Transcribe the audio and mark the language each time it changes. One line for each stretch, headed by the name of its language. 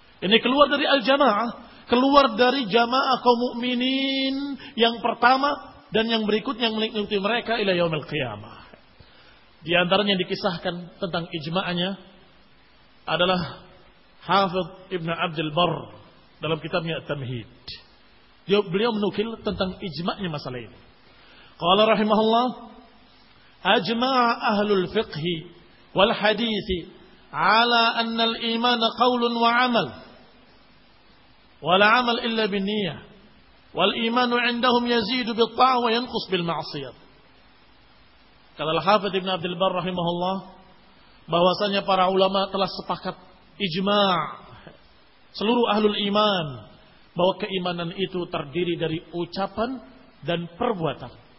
Indonesian: Ini keluar dari al-jamaah. Keluar dari jamaah kaum mukminin yang pertama dan yang berikutnya yang mengikuti mereka
Arabic: ila yaumil qiyamah.
Indonesian: Di antaranya yang dikisahkan tentang ijma'nya adalah Hafidh Ibn Abdul Barr dalam kitabnya At-Tamhid. Beliau menukil tentang ijma'nya masalah ini.
Arabic: Qala rahimahullah, أجمع أهل الفقه والحديث على أن الإيمان قول وعمل ولا عمل إلا بالنية والإيمان عندهم يزيد بالطاعة وينقص بالمعصية.
Indonesian: Kata Al-Hafidz Ibn Abdul Barr rahimahullah, bahwasanya para ulama telah sepakat ijma' seluruh ahlul iman bahwa keimanan itu terdiri dari ucapan dan perbuatan.